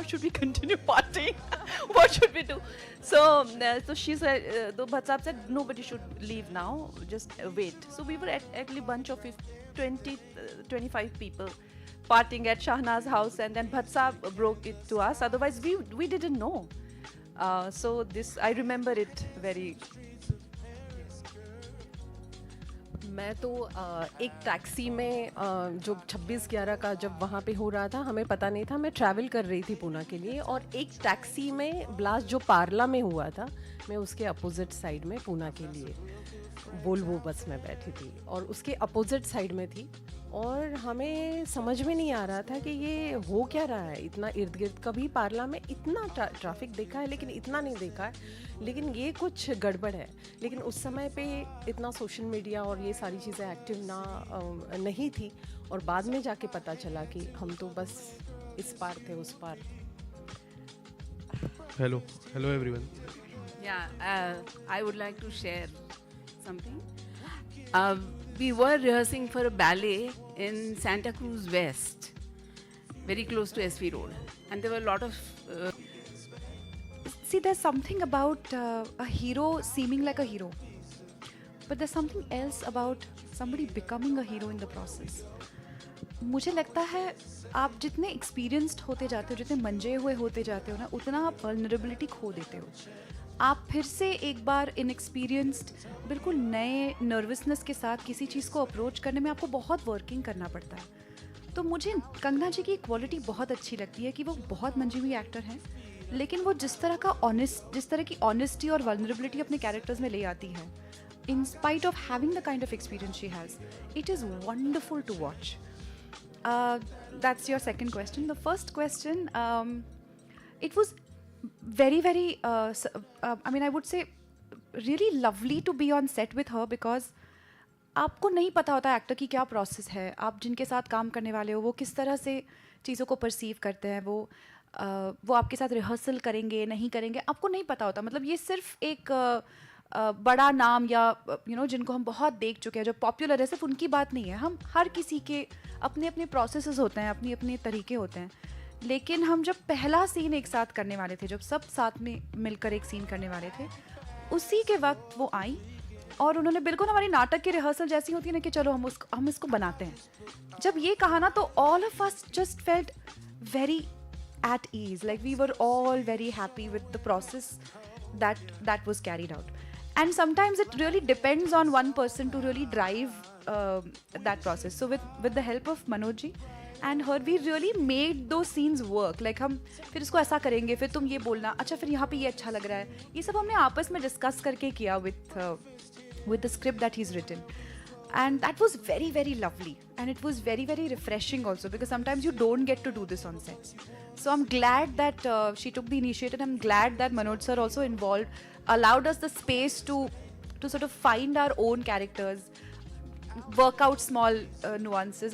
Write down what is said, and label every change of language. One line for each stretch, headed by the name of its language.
English: Should we continue partying? What should we do? So she said, the Bhatt Sahab said, nobody should leave now, just wait. So we were actually a bunch of 20, 25 people partying at Shahna's house, and then Bhatt Sahab broke it to us. Otherwise, we didn't know. So this, I remember it very.
Hindi: मैं तो एक taxi में जो 26/11 का जब वहाँ पे हो रहा था, हमें पता नहीं था, मैं ट्रैवल कर रही थी पूना के लिए, और एक टैक्सी में ब्लास्ट जो पार्ला में हुआ था, मैं उसके अपोजिट साइड में पूना के लिए वोल्वो बस में बैठी थी और उसके अपोजिट साइड में थी, और हमें समझ में नहीं आ रहा था कि ये हो क्या रहा है। इतना इर्द गिर्द कभी पार्ला में इतना ट्रैफिक देखा है लेकिन इतना नहीं देखा है, लेकिन ये कुछ गड़बड़ है। लेकिन उस समय पे इतना सोशल मीडिया और ये सारी चीज़ें एक्टिव नहीं थी, और बाद में जाके पता चला कि हम तो बस इस पार थे उस पार।
English: Hello everyone. Yeah, I would like to share something. We were rehearsing for a ballet in Santa Cruz West, very close to SV Road, and there were a lot of. See, there's something about a hero seeming like a hero, but there's something else about somebody becoming a hero in the process.
Hindi: मुझे लगता है आप जितने experienced होते जाते हो, जितने मंजे हुए होते जाते हो ना, उतना आप वल्नरेबिलिटी खो देते हो। आप फिर से एक बार इनएक्सपीरियंस्ड, बिल्कुल नए नर्वसनेस के साथ किसी चीज़ को अप्रोच करने में आपको बहुत वर्किंग करना पड़ता है। तो मुझे कंगना जी की क्वालिटी बहुत अच्छी लगती है कि वो बहुत मंजी हुई एक्टर हैं, लेकिन वो जिस तरह की ऑनेस्टी और वल्नरेबिलिटी अपने कैरेक्टर्स में ले आती है,
English: In spite of having the kind of experience she has, it is wonderful to watch. That's your second question. The first question, it was very, I mean, I would say really lovely to be on set with her because
Hindi: आपको नहीं पता होता actor की क्या process है, आप जिनके साथ काम करने वाले हो वो किस तरह से चीज़ों को परसीव करते हैं, वो आपके साथ रिहर्सल करेंगे नहीं करेंगे, आपको नहीं पता होता. मतलब ये सिर्फ एक बड़ा नाम या जिनको हम बहुत देख चुके हैं जो पॉपुलर है, सिर्फ उनकी बात नहीं है. हम हर किसी के अपने अपने प्रोसेसेस होते हैं, अपने अपने तरीके होते हैं. लेकिन हम जब पहला सीन एक साथ करने वाले थे, जब सब साथ में मिलकर एक सीन करने वाले थे, उसी के वक्त वो आई और उन्होंने बिल्कुल हमारी नाटक की रिहर्सल जैसी होती है ना कि चलो हम इसको बनाते हैं. जब ये कहा ना तो
English: All of us just felt very at ease, like we were all very happy with the process that was carried out. And sometimes it really depends on one person to really drive that process. So with the help of Manoj ji and her, we really made those scenes work.
Hindi: Like हम फिर इसको ऐसा करेंगे, फिर तुम ये बोलना, अच्छा फिर यहाँ पे ये अच्छा लग रहा है, ये सब हमने आपस में डिस्कस करके किया
English: with the script that he's written. And that was very, very lovely. And it was very, very refreshing also because sometimes you don't get to do this on sets. So I'm glad that she took the initiative. I'm glad that Manoj sir also involved, allowed us the space to sort of find our own characters, work out small nuances.